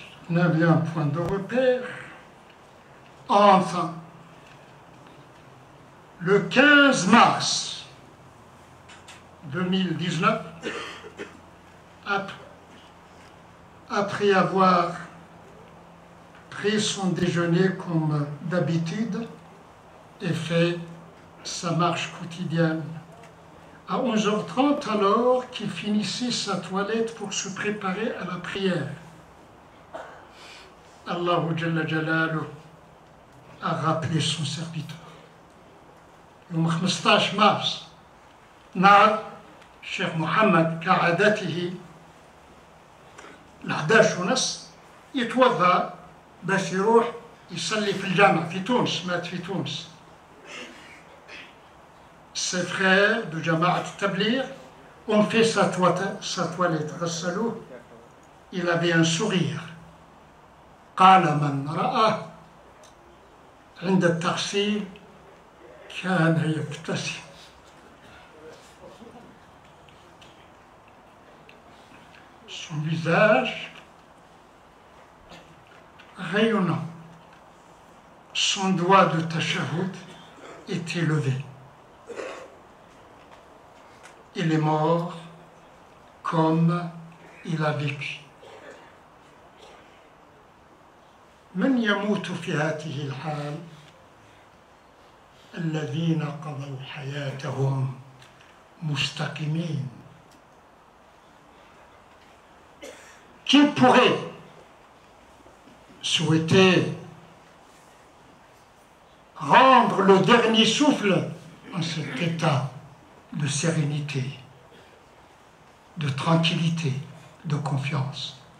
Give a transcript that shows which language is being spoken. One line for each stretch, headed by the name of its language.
French: On a bien un point de repère. Enfin, le 15 mars 2019, après avoir pris son déjeuner comme d'habitude et fait sa marche quotidienne, à 11h30 alors qu'il finissait sa toilette pour se préparer à la prière, Allah Jalla Jalaluh a rappelé son serviteur.
Arabic: يوم 15 مارس نهار الشيخ محمد كعادته 11:30 يتوضا باش يروح يصلي في الجامع في تونس، مات في تونس.
French: Ses frères de Jama'at Tabligh ont fait sa toilette,
Arabic: غسلوه.
French: Il avait un sourire.
Arabic: قال من رأى عند التغسيل كان يبتسم.
French: Son visage rayonnant, son doigt de tashahhud était levé. Il est mort comme il a vécu.
Arabic: من يموت في هذه الحال الذين قضوا حياتهم مستقيمين.
French: Qui pourrait souhaiter rendre le dernier souffle en cet état de sérénité, de tranquillité, de confiance?